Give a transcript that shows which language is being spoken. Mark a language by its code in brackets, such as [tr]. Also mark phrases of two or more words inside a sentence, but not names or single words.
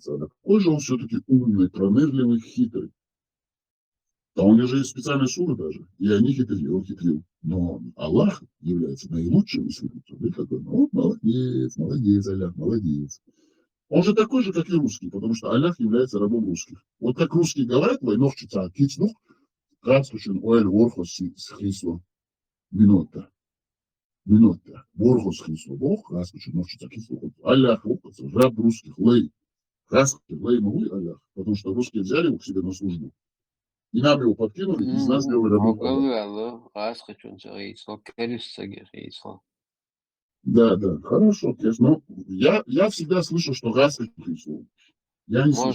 [ru] А какой же он все-таки умный, пронырливый, хитрый. А у него же есть специальные суры даже. И они хитрили, он хитрил. Но Аллах является наилучшим из хитрецов. И такой, ну, молодец, молодец, Аллах, молодец. Он же такой же, как и русский, потому что Аллах является рабом русских. Вот как русские говорят, войновчица, кицнух, кацтушин, оэль, ворхос, схисло, минота. Минота. Ворхос, хисло, бог, кацтушин, новчица, кисло. Аллах, раб русских, лей. Кацтушин, лей, могу Аллах, потому что русские взяли его к себе на службу. И нам его подкинули, и из нас сделали рабов Аллаха. Да, да, хорошо, конечно. Но я всегда слышал, что газ хисло. Я не слышал.